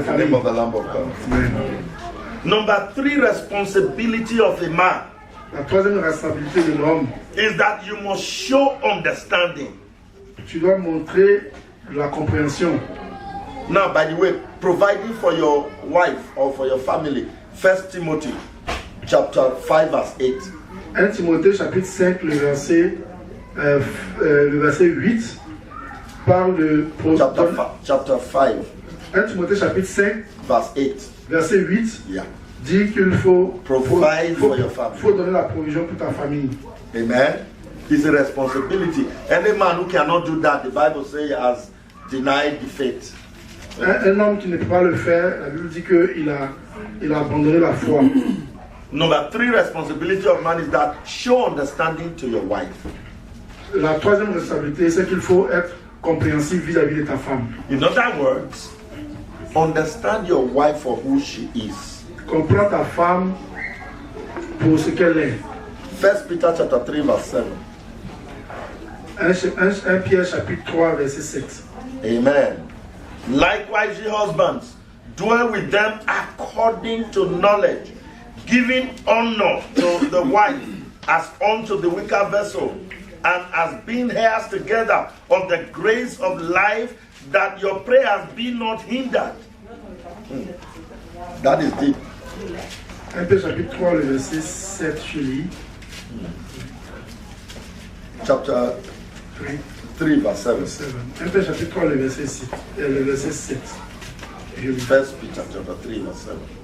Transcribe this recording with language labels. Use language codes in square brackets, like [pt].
[en] Praise the name [fr] famille. [en] of the Lamb of God. Amen. Number 3 responsibility of a man [fr] La troisième responsabilité de l'homme, [en] is that you must show understanding. [fr] tu dois montrer la compréhension. [en] Now, by the way, providing for your wife or for your family, 1 Timothy chapter 5 verse 8. [fr] 1 Timothée chapitre 5, le verset le verset 8 parle de... [en] Chapter 5, [fr] 1 Timothée chapitre 5, [en] verse 8. [fr] verset 8, [en] Yeah. [fr] dit qu'il faut [en] Provide for your family. [fr] faut donner la provision pour ta famille. [en] Amen. It's a responsibility. Any man who cannot do that, the Bible says, has denied the faith. [fr] Un homme qui ne peut pas le faire, la Bible dit qu'il a abandonné la foi. [en] Number 3 responsibility of man is that show understanding to your wife. [fr] La troisième responsabilité, c'est qu'il faut être compréhensif vis-à-vis de ta femme. [en] In other words, understand your wife for who she is. [fr] Comprends ta femme pour ce qu'elle est. [en] 1 Peter chapter 3 verse 7. [fr] 1 Pierre chapitre 3 verset 7. [en] Amen. Likewise, ye husbands, dwell with them according to knowledge, giving honor to the wife as unto the weaker vessel, and as being heirs together of the grace of life, that your prayers be not hindered. That is deep. [fr] 1 Pierre chapitre 3 le verset 7, je lis. [en] Chapter 3 verse 7. [fr] 1 Pierre chapitre 3 le verset 7. Le verset 7. Je lis. [en] 1 Peter chapter 3 verse 7.